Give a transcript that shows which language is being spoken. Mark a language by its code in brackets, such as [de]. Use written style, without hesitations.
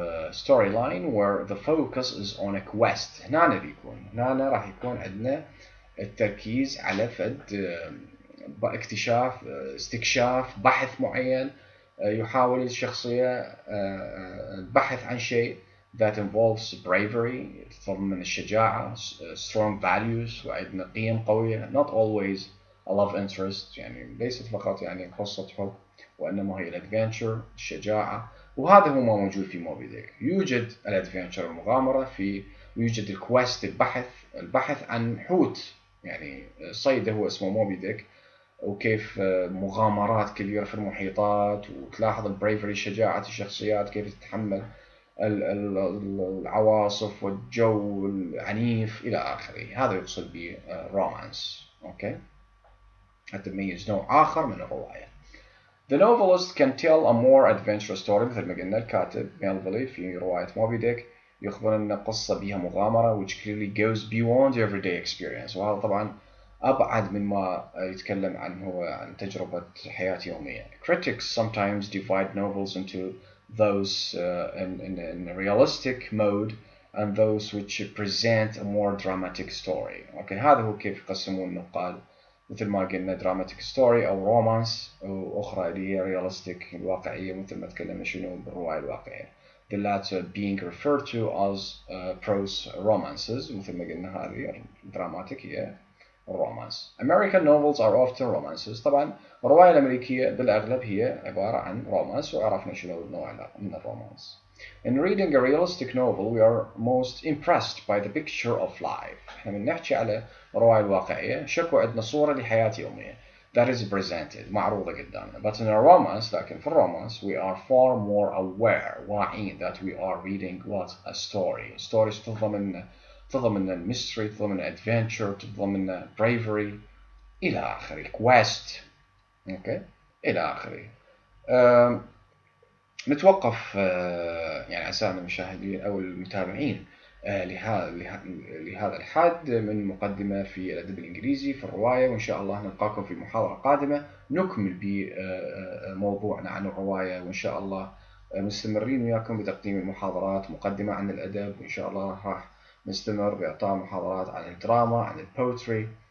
[en] story line where the focus is on a quest. [ar] هنا راح يكون عندنا التركيز على فد اكتشاف، استكشاف، بحث معين. يحاول الشخصية البحث عن شيء [en] that involves bravery، [ar] تتضمن الشجاعة، [en] strong values، [ar] وعندنا قيم قوية. [en] not always a love interest، [ar] يعني ليست فقط يعني قصة حب، وإنما هي الادفنتشر، الشجاعة. وهذا هو ما موجود في موبي ديك. يوجد الادفنتشر، المغامرة، يوجد الكويست، البحث عن حوت، يعني صيده هو اسمه موبي ديك، وكيف مغامرات كبيرة في المحيطات، وتلاحظ البريفري، شجاعة الشخصيات، كيف تتحمل العواصف والجو العنيف إلى آخره. هذا يقصد به رومانس. أوكي، حتى تميز نوع آخر من الرواية. [en] The novelist can tell a more adventurous story. [ar] مثل ما قلنا الكاتب ميلفيلي في رواية موبي ديك يخبر أن قصة بها مغامرة [en] which clearly goes beyond everyday experience. [ar] وهذا طبعا أبعد من ما يتكلم عنه عن تجربة حياة يومية. [en] Critics sometimes divide novels into those in a realistic mode and those which present a more dramatic story. [ar] أوكي، هذا هو كيف يقسمون النقاد. مثل ما قلنا dramatic story أو رومانس، وأخرى اللي هي realistic، الواقعية، مثل ما تكلمنا شنو بالرواية الواقعية. [en] The latter being referred to as prose romances. [ar] مثل ما قلنا هذه dramatic هي الرومانس. [en] American novels are often romances. [ar] طبعا الرواية الأمريكية بالأغلب هي عبارة عن رومانس، وعرفنا شنو النوع من الرومانس. [en] In reading a realistic novel, we are most impressed by the picture of life. [ar] احنا من نحكي على الرواية الواقعية شكو عندنا صورة لحياة يومية [en] that is presented، [ar] معروضة قدامنا. [en] But in a romance، [ar] لكن في الرومانس [en] we are far more aware، واعين that we are reading what a story. [ar] stories تضمن الميستري، تضمن adventure، تضمن bravery إلى آخره، quest. أوكي، إلى آخره. نتوقف يعني أعزائنا المشاهدين أو المتابعين لهذا الحد من مقدمة في الادب الانجليزي في الرواية، وان شاء الله نلقاكم في محاضرة قادمة نكمل بموضوعنا عن الرواية، وان شاء الله مستمرين وياكم بتقديم المحاضرات، مقدمة عن الادب، وان شاء الله راح نستمر باعطاء محاضرات عن الدراما، عن البوتري.